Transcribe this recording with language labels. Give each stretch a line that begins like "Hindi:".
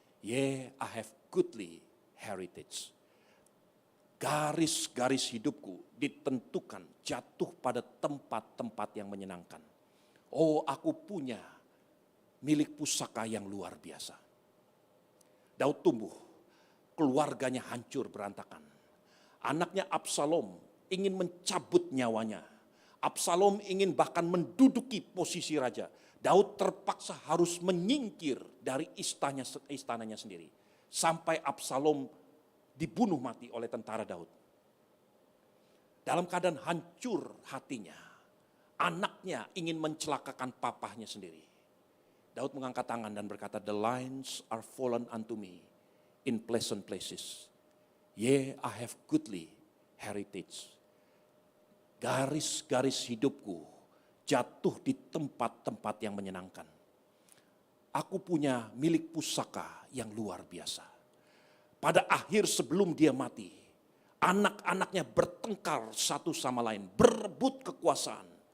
English: Yeah, I have goodly heritage."
Indonesian: Garis-garis hidupku ditentukan jatuh pada tempat-tempat yang menyenangkan. Oh, aku punya milik pusaka yang luar biasa. Daud tumbuh, keluarganya hancur berantakan. Anaknya Absalom ingin mencabut nyawanya. Absalom ingin bahkan menduduki posisi raja. Daud terpaksa harus menyingkir dari istananya sendiri. Sampai Absalom dibunuh mati oleh tentara Daud. Dalam keadaan hancur hatinya, anaknya ingin mencelakakan papahnya sendiri. Daud mengangkat tangan dan berkata,
English: "The lines are fallen unto me in pleasant places. Yeah, I have goodly heritage."
Indonesian: Garis-garis hidupku jatuh di tempat-tempat yang menyenangkan. Aku punya milik pusaka yang luar biasa. Pada akhir sebelum dia mati, anak-anaknya bertengkar satu sama lain, berebut kekuasaan.